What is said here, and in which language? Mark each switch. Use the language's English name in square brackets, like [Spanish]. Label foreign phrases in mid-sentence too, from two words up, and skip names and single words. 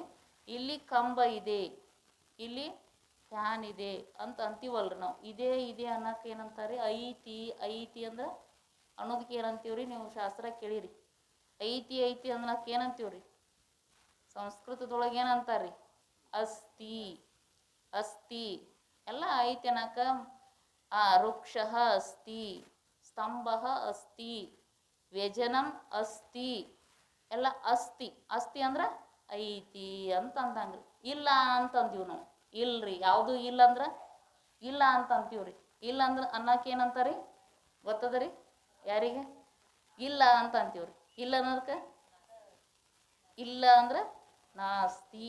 [Kannada] ಇಲ್ಲಿ ಕಂಬ ಇದೆ, ಇಲ್ಲಿ ಫ್ಯಾನ್ ಇದೆ ಅಂತ ಅಂತೀವಲ್ರಿ ನಾವು. ಇದೇ ಇದೆ ಅನ್ನಕ್ಕೆ ಏನಂತಾರೆ? ಐತಿ. ಐತಿ ಅಂದ್ರೆ ಅನ್ನೋದಕ್ಕೆ ಏನಂತೀವ್ರಿ? ನೀವು ಶಾಸ್ತ್ರ ಕೇಳಿರಿ. ಐತಿ ಐತಿ ಅನ್ನಕ್ಕೆ ಏನಂತೀವ್ರಿ? ಸಂಸ್ಕೃತದೊಳಗೆ ಏನಂತಾರ್ರಿ? ಅಸ್ತಿ. ಅಸ್ತಿ ಎಲ್ಲ ಐತಿ ಅನ್ನಕ [Sanskrit] ವೃಕ್ಷ ಅಸ್ತಿ, ಸ್ತಂಭ ಅಸ್ತಿ, ವ್ಯಜನಂ ಅಸ್ತಿ [Kannada] ಎಲ್ಲ ಅಸ್ತಿ. ಅಸ್ತಿ ಅಂದ್ರೆ ಐತಿ ಅಂತ ಅಂದಂಗ್ರಿ. ಇಲ್ಲ ಅಂತಂದೀವಿ ನಾವು. ಇಲ್ರಿ, ಯಾವುದು ಇಲ್ಲ ಅಂದ್ರೆ ಇಲ್ಲ ಅಂತ ಅಂತೀವ್ರಿ. ಇಲ್ಲ ಅಂದ್ರೆ ಅನ್ನಕ್ಕೆ ಏನಂತಾರಿ ಗೊತ್ತದರಿ ಯಾರಿಗೆ? ಇಲ್ಲ ಅಂತ ಅಂತೀವ್ರಿ. ಇಲ್ಲ ಅನ್ನೋದಕ್ಕೆ ಇಲ್ಲ ಅಂದ್ರೆ ನಾಸ್ತಿ.